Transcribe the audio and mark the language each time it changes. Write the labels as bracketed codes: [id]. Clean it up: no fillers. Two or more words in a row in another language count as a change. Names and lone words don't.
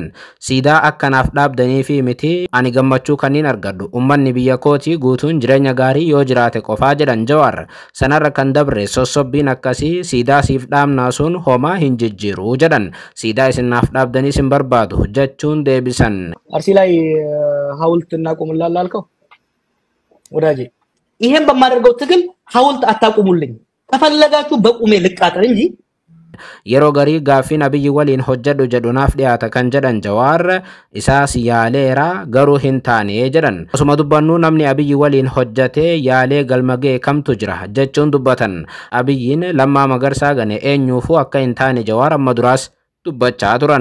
[om] Siidaa akkanaaf dhaabdanii fi miti ani gammachuu kaniin argadhu ummanni biyya kootii guutuun jireenya gaarii yoo jiraate qofaa jedhan Jawaar. Sanarra kan dabre sossobbiin akkasii siidaa siif dhaabnaa sun homaa hin jijjiiru jedhan. Siidaa isinaaf dhaabdanii sin barbaadu jechuun deebisan. [am] አርሲ ላይ ሐውልት እናቆምላለን አልከው ወዳጄ ይሄን በማደርገው ትግል ሐውልት አታቁሙልኝ ከፈለጋችሁ በቁሜ ልቃጠል እንጂ [om] yeroo garii gaaffiin Abiyyi waliin hojjedhu jedhunaaf dhiyaata kan jedhan Jawaar isaas yaaleera garuu hin taane jedhan. Osuma dubbannu namni Abiyyi waliin hojjetee yaalee galmagee kamtu jira jechuun dubbatan. Abiyyiin Lammaa Magarsaa gane eenyuufuu akka hin taane Jawaar amma duraas dubbachaa turan.